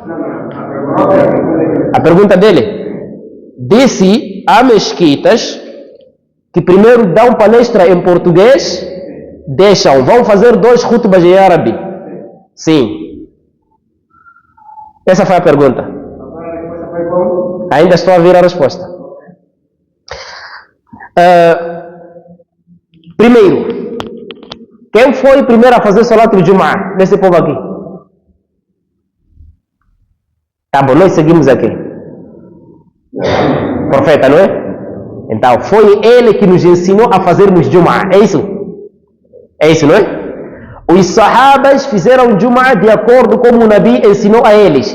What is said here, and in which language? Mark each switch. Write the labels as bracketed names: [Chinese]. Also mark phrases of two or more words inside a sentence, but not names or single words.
[Portuguese] A pergunta dele disse: há mesquitas que primeiro dão palestra em português, vão fazer 2 khutbas em árabe. Sim. Essa foi a pergunta. Ainda estou a ver a resposta. Primeiro, quem foi primeiro a fazer [Arabic] صلاة الجمعة [Portuguese] nesse povo aqui? Tá bom, nós seguimos aqui. Profeta, não é? Então, foi ele que nos ensinou a fazermos Jumu'ah. É isso? É isso, não é? Os sahabas fizeram Jumu'ah de acordo com o Nabi ensinou a eles.